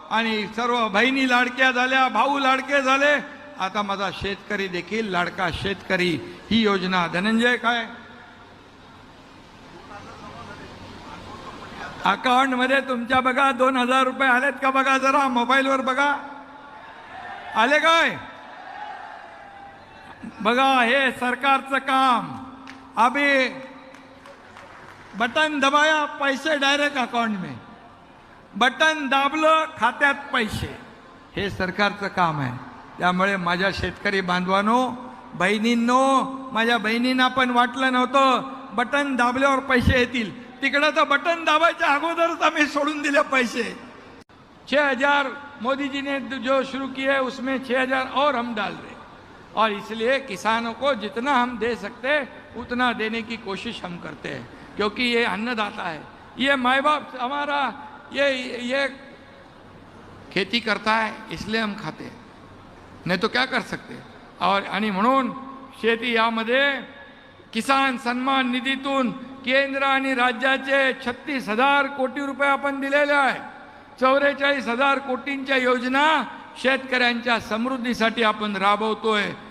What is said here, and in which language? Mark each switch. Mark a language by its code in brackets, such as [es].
[mr] आणि सर्व बहिणी लाडक्या झाल्या, भाऊ लाडके झाले. आता माझा शेतकरी देखील लाडका शेतकरी ही योजना. धनंजय काय अकाउंट मध्ये तुमच्या बघा 2,000 रुपये आलेत का बघा, जरा मोबाईलवर बघा, आले काय बघा. हे सरकारचं काम. [hi] अभी बटन दबाया, पैसे डायरेक्ट अकाउंट में, [mr] बटन दाबलं खात्यात पैसे. हे सरकारचं काम आहे. त्यामुळे माझ्या शेतकरी बांधवांनो, बहिणींनो, माझ्या बहिणींना पण वाटलं नव्हतं बटन दाबल्यावर पैसे येतील. तिकडे तर बटन दाबायच्या अगोदरच आम्ही सोडून दिले पैसे. [hi] 6,000 मोदी जी ने जो शुरू किए उसमें 6,000 और हम डाल रहे. और इसलिए किसानों को जितना हम दे सकते उतना देने की कोशिश हम करते हैं, क्योंकि ये अन्नदाता है. ये माँ बाप हमारा ये खेती करता है, इसलिए हम खाते हैं, नहीं तो क्या कर सकते. [mr] और आणि म्हणून शेती यामध्ये किसान सन्मान निधीतून केंद्र आणि राज्याचे 36,000 कोटी रुपये आपण दिलेले आहे. 44,000 कोटींच्या योजना शेतकऱ्यांच्या समृद्धीसाठी आपण राबवतोय.